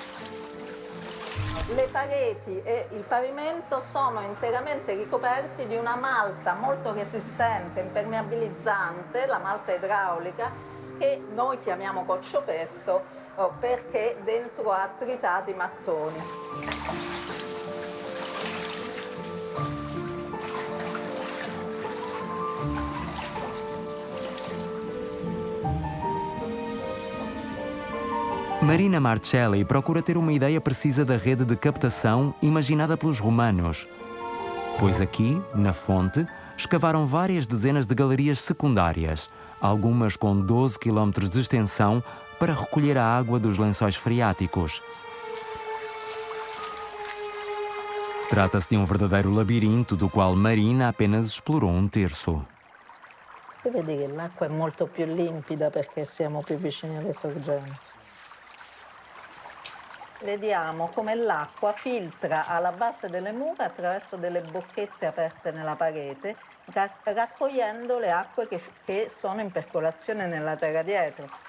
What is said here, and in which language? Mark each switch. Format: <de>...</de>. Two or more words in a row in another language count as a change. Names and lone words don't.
<it>Le pareti e il pavimento sono interamente ricoperti di una malta molto resistente, impermeabilizzante, la malta idraulica, che noi chiamiamo coccio-pesto perché dentro ha tritati mattoni.</it> <pt>Marina Marcelli procura ter uma ideia precisa da rede de captação imaginada pelos romanos. Pois aqui, na fonte, escavaram várias dezenas de galerias secundárias, algumas com 12 km de extensão, para recolher a água dos lençóis freáticos. Trata-se de um verdadeiro labirinto do qual Marina apenas explorou um terço.</pt> <it>Qui vedi che l'acqua è molto più limpida perché siamo più vicini alle sorgenti. Vediamo come l'acqua filtra alla base delle mura attraverso delle bocchette aperte nella parete, raccogliendo le acque che sono in percolazione nella terra dietro.</it>